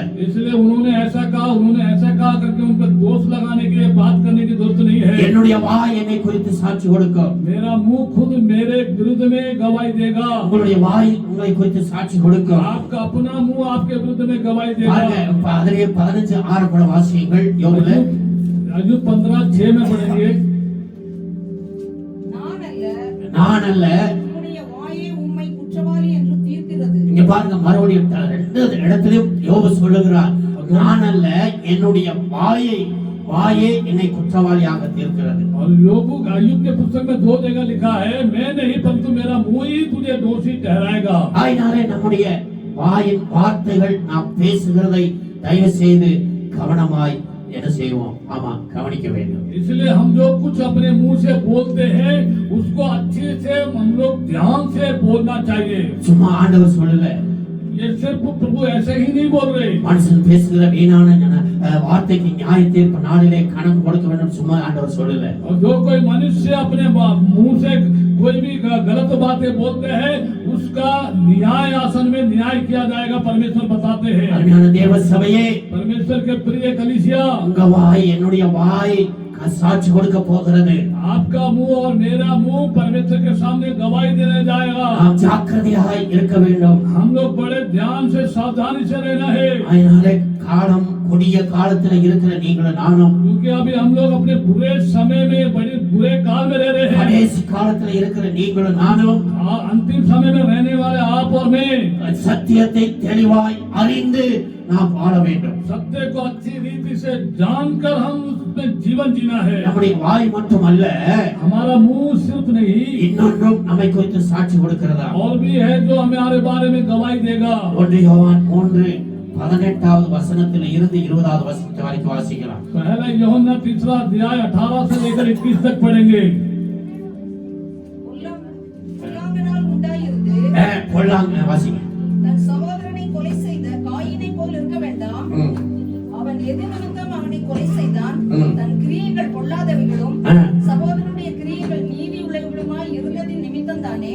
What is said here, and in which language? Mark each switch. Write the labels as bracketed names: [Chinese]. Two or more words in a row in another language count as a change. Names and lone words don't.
[Hindi] इसलिए उन्होंने ऐसा कहा करके उन पर दोष लगाने के लिए बात करने की जरूरत नहीं है। [Tamil] என்னுடைய வாய் என்னை குறித்து சாட்சி கொடுக்கும். [Hindi] मेरा मुंह खुद मेरे विरुद्ध में गवाही देगा। [Tamil] உங்களுடைய வாய் உங்களை குறித்து சாட்சி கொடுக்கும். [Hindi] आपका अपना मुंह आपके विरुद्ध में गवाही देगा। [Tamil] அதிலே 15:6 கூட வாசியுங்கள். யோபுல [Hindi] अय्यूब 15:6 में पढ़ेंगे, [Tamil] நான் அல்ல. இங்க பாருங்க, மறுபடியும் 2 இடத்திலும் யோபு சொல்லுகிறார், நான் அல்ல, என்னுடைய வாயே என்னை குற்றவாளியாக தீர்க்கிறது. [Hindi] और अय्यूब के पुस्तक में 2 जगह लिखा है, मैं नहीं परंतु मेरा मुंह ही तुझे दोषी ठहराएगा। [Tamil] அதனாலே நம்முடைய வாயின் வார்த்தைகள், நாம் பேசுகிறதை தயவு செய்து கவனமாய் என்ன செய்வோம்? ஆமா, கவனிக்க வேண்டும். [Hindi] इसलिए हम जो कुछ अपने मुंह से बोलते हैं उसको अच्छे से हम लोग ध्यान से बोलना चाहिए। [Tamil] சும்மா ஆண்டவர் சொல்லல, [Hindi] ये सिर्फ प्रभु ऐसे ही नहीं बोल रहे। [Tamil] மனுஷன் பேசுகிற வீணான வார்த்தைக்கு நியாய தீர்ப்பு நாளிலே கணக்கு கொடுக்க வேண்டும் சும்மா ஆண்டவர் சொல்லல. [Hindi] और जो कोई मनुष्य अपने मुंह से कोई भी गलत बातें बोलते हैं उसका न्याय आसन में न्याय किया जाएगा, परमेश्वर बताते हैं। [Tamil] அருமையான தேவ சபையே, [Hindi] परमेश्वर के प्रिय कलीसिया, [Tamil] உங்க வாய் என்னுடைய வாய் சாட்சி கொடுக்க போகிறது. [Hindi] आपका मुंह और मेरा मुंह परमेश्वर के सामने गवाही देने जाएगा। [Tamil] நாம் ஜாக்கிரதையாய் இருக்க வேண்டும். [Hindi] हम लोग बड़े ध्यान से सावधानी से रहना है, [Tamil] அதனாலே காலம் கொடிய காலத்துல இருக்கிற நீங்களும் நானும் [Hindi] क्योंकि अभी हम लोग अपने बुरे समय में बड़े बुरे काल में रह रहे हैं। [Tamil] கடைசி காலத்துல இருக்கிற நீங்களும் நானும் [Hindi] अंतिम समय में रहने वाले आप और मैं [Tamil] சத்தியத்தை தெளிவாய் அறிந்து நாம் வாழ வேண்டும். [Hindi] सत्य को अच्छी रीति से जानकर हम उसमें जीवन जीना है। [Tamil] நம்முடைய வாய் மட்டுமல்ல, [Hindi] हमारा मुंह सिर्फ नहीं [Tamil] இன்னொன்றும் நம்மை குறித்து சாட்சி கொடுக்கிறதா. [Hindi] और भी है जो हमारे बारे में गवाही देगा। [Tamil] 1 யோவான் 3:18 வசனத்தில் இருந்து 20வது வசனம் வரைக்கும் வாசிக்கலாம். [Hindi] पहला यूहन्ना 3 अध्याय 18 से लेकर 21 तक पढ़ेंगे। [Tamil] பொல்லாங்கனால் உண்டாயிருந்து பொல்லாங்க வாசிங்க. தன் சகோதரனை கொலை செய்த காயினை போல் இருக்க வேண்டாம். அவன் எது நிமித்தம் அவனை கொலை செய்தான்? தன் கிரியைகள் பொல்லாதவைகளும் சகோதரனுடைய கிரியைகள் நீதி உள்ளவர்களுமாய் இருந்ததின் நிமித்தம் தானே.